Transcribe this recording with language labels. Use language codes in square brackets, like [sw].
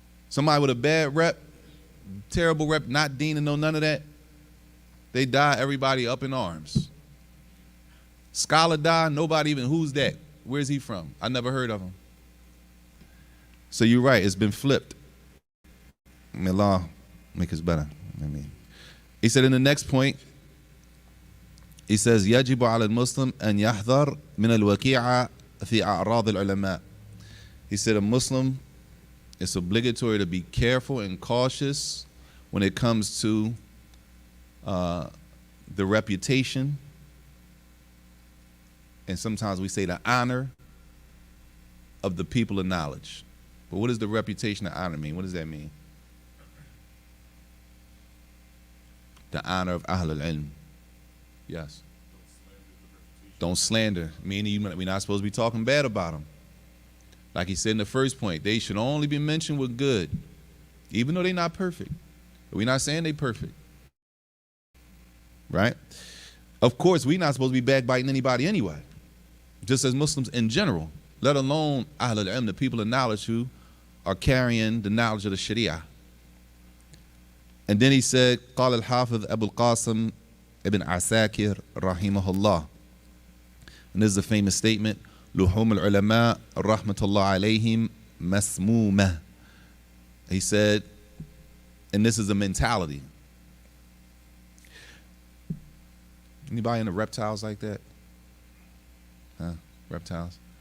[en] Somebody with a bad rep, terrible rep, not deaning, no none of that, they die, everybody up in arms. Scholar die, nobody even, who's that? Where's he from? I never heard of him. So you're right, it's been flipped. May Allah make us better. He said in the next point, he says, [ar] يجب على المسلم أن يحذر من الوقيعة في أعراض العلماء. [en] He said a Muslim, it's obligatory to be careful and cautious when it comes to the reputation, and sometimes we say the honor of the people of knowledge. But what does the reputation and honor mean? What does that mean? The honor of Ahl al-Ilm. Yes. Don't slander. Meaning we're not supposed to be talking bad about them. Like he said in the first point, they should only be mentioned with good, even though they're not perfect. We're not saying they're perfect. Right? Of course, we're not supposed to be backbiting anybody anyway, just as Muslims in general, let alone Ahl al-Ilm, the people of knowledge who are carrying the knowledge of the Sharia. And then he said, [ar] قال الحافظ أبو القاسم ابن عساكر رحمه الله. [en] And this is a famous statement, [ar] لحوم العلماء رحمة الله عليهم مسمومة. [en] He said, and this is a mentality. Anybody into reptiles like that? Huh? Reptiles?